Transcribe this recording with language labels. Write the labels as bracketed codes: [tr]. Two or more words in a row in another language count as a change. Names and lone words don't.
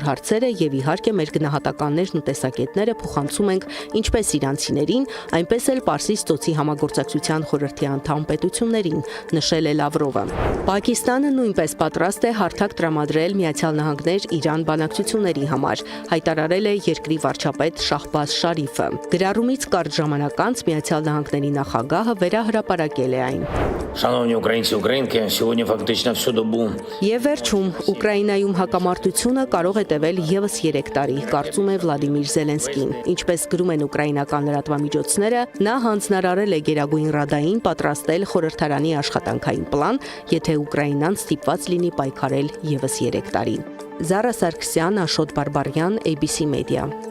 [hy] հարցերը եւ իհարկե մեր գնահատականներն ու տեսակետները փոխանցում ենք ինչպես իրանցիներին, այնպես էլ Պարսից ծոցի համագործակցության խորհրդի անդամ պետություններին, նշել է Լավրովը։ Պակիստանը նույնպես պատրաստ է հարթակ տրամադրել Միացյալ Նահանգներ-Իրան բանակցությունների համար, հայտարարել է երկրի վարչապետ Շահբազ Շարիֆը։ Գրառումից կարճ ժամանակ անց Միացյալ Նահանգների նախագահը վերահրապարակել է այն։ [uk] Шановні українці, українки, сьогодні фактично всю добу. [hy] Եվ վերջում Ուկրաինայում հակամարտությունը կարող է տևել եւս 3 տարի, կարծում է Վլադիմիր Զելենսկին։ Ինչպես գրում են ուկրաինական լրատվամիջոցները, նա հանձնարարել է Գերագույն Ռադային պատրաստել խորհրդարանի աշխատանքային պլան, եթե Ուկրաինան ստիպված լինի պայքարել եւս 3 տարի։ Զարա Սարգսյան, Աշոտ Բարբարյան, ABC Media։